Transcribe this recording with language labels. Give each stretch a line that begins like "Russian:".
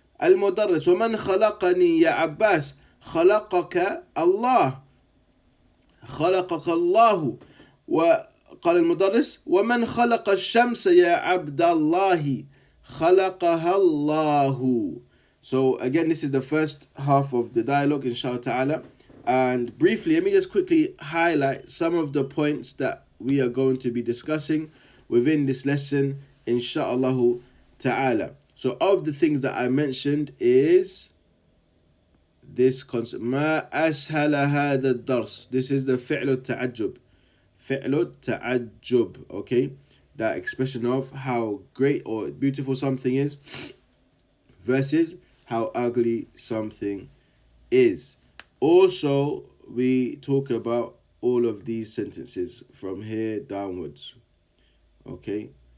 Arabic: المدرس: ومن خلقني يا عباس؟ خلقك الله. خلقك الله. وقال المدرس: ومن خلق الشمس يا عبد الله؟ خلقها الله.
English: So again, this is the first half of the dialogue, inshallah ta'ala. And briefly, let me just quickly highlight some of the points that we are going to be discussing within this lesson, inshallah ta'ala. So of the things that I mentioned is this concept:
Arabic: ما أسهل هذا الدرس.
English: This is the
Arabic: فعل التعجب. فعل التعجب, okay?
English: That expression of how great or beautiful something is versus how ugly something is. Also, we talk about all of these sentences from here downwards, okay?